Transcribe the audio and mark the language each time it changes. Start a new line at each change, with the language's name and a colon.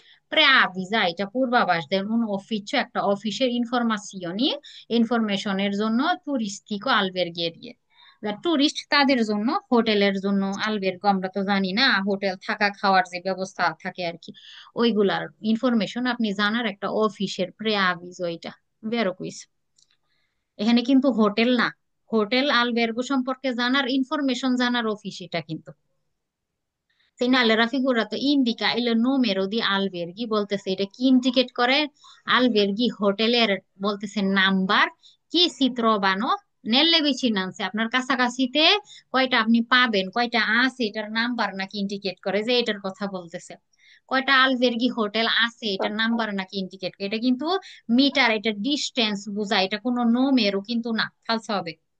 Bangla: প্রে-আভিজা, এটা পূর্বাভাস দেন
Italian: un ufficio,
Bangla: একটা অফিসের ইনফরমাশিওনি, ইনফরমেশনের জন্য তুরিস্টিকো আলবের্গেরিয়ে, টুরিস্ট তাদের জন্য, হোটেলের জন্য আলবের্গো, আমরা তো জানি না হোটেল থাকা খাওয়ার যে ব্যবস্থা থাকে আর কি, ওইগুলার ইনফরমেশন আপনি জানার একটা অফিসের প্রে-আভিজো এটা, বেরো কুইস। এখানে কিন্তু হোটেল না, হোটেল আলবের্গো সম্পর্কে জানার, ইনফরমেশন জানার অফিস এটা কিন্তু।
Italian: Segnale raffigurato indica il numero di alberghi,
Bangla: বলতেছে এটা কি ইন্ডিকেট করে? alberghi হোটেলের বলতেছে নাম্বার কি
Italian: si trovano nelle vicinanze,
Bangla: আপনার কাছাকাছিতে কয়টা আপনি পাবেন, কয়টা আছে এটার নাম্বার নাকি ইন্ডিকেট করে, যে এটার কথা বলতেছে। কয়টা আলবের্গি হোটেল আছে এটার নাম্বার নাকি ইন্ডিকেট করে, এটা কিন্তু মিটার, এটা ডিস্টেন্স বোঝায়, এটা কোনো নোমেরও কিন্তু না, ফালসা হবে।